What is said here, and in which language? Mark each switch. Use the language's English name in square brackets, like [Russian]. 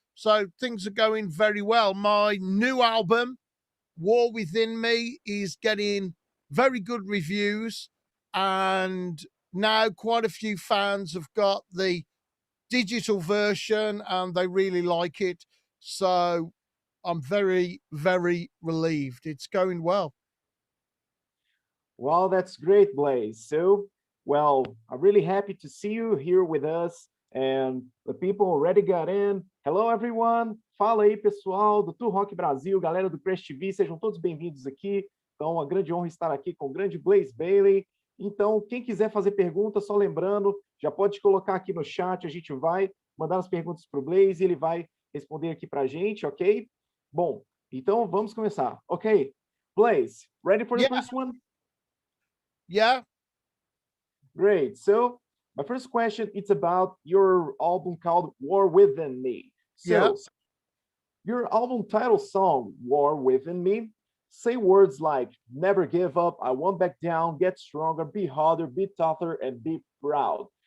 [English] So things are going very well. My new album, War Within Me, is getting very good reviews, and now quite a few fans have got the digital version and they really like it. So I'm very, very relieved. It's going well. Well, that's great, Blaze. So, well, I'm really happy to see you here with us, and the people already got in. Hello, everyone. [Portuguese] Fala aí, pessoal do Tour Rock Brasil, galera do Crash TV, sejam todos bem-vindos aqui. Então, uma grande honra estar aqui com o grande Blaze Bayley. Então, quem quiser fazer pergunta, só lembrando, já pode colocar aqui no chat, a gente vai mandar as perguntas para o Blaze e ele vai responder aqui para a gente, ok? Bom, então vamos começar. [English] Ok, Blaze, ready for the first one? Yeah. Great. So my first question, it's about your album called War Within Me. So your album title song, War Within Me, say words like never give up, I won't back down, get stronger, be harder, be tougher, and be proud.